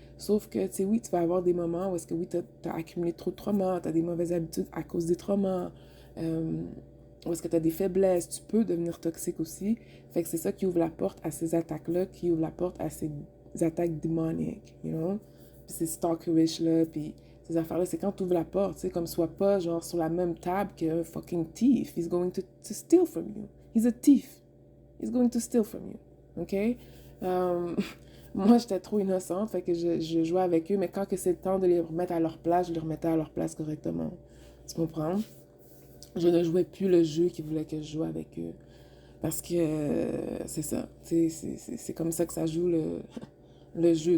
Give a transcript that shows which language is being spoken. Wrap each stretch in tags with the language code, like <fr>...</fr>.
<fr>Sauf que, tu sais, oui, tu vas avoir des moments où est-ce que, oui, t'as accumulé trop de traumas, t'as des mauvaises habitudes à cause des traumas, euh, où est-ce que t'as des faiblesses, tu peux devenir toxique aussi. Fait que c'est ça qui ouvre la porte à ces attaques-là, qui ouvre la porte à ces attaques démoniques,</fr> <en>you know?</en> <fr>Puis ces stalkerish là, puis ces affaires-là, c'est quand tu ouvres la porte, tu sais, comme soit pas genre sur la même table qu'un</fr> <en>fucking thief. He's going to steal from you. He's a thief. He's going to steal from you. OK?</en> <fr>Euh, Moi, j'étais trop innocente, fait que je jouais avec eux, mais quand que c'est le temps de les remettre à leur place, je les remettais à leur place correctement. Tu comprends? Je ne jouais plus le jeu qu'ils voulaient que je joue avec eux. Parce que c'est ça. C'est comme ça que ça joue le jeu.</fr>